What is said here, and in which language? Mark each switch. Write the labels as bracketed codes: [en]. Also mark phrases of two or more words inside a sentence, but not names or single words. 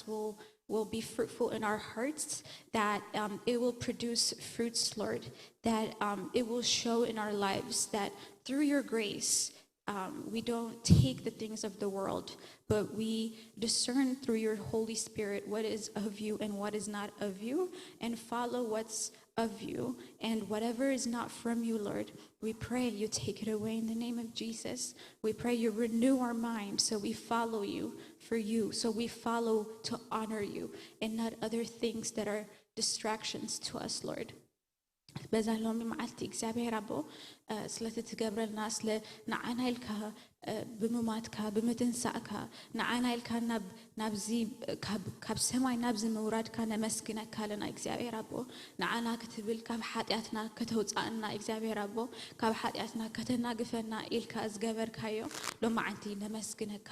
[en] will be fruitful in our hearts, that it will produce fruits, Lord, that it will show in our lives that through your grace, we don't take the things of the world, but we discern through your Holy Spirit what is of you and what is not of you, and follow what's of you, and whatever is not from you, Lord, we pray you take it away in the name of Jesus. We pray you renew our mind so we follow you for you, so we follow to honor you and not other things that are distractions to us, Lord. [ti] በዛሎም ማዓልቲ እግዚአብሔር አቦ ስለተትገብረልና ስለ ንዓና ኢልካ ብምማትካ ብምትንሳእካ ንዓና ኢልካ ናብዚ ካብ ሰማይ ናብዚ ምውራድካ ነመስግነካ ለና እግዚአብሔር አቦ ንዓና ክትብል ካብ ሓጢያትና ከተውፃእና እግዚአብሔር አቦ ካብ ሓጢያትና ከተናግፈና ኢልካ ዝገበርካዮ ሎማዓንቲ ነመስግነካ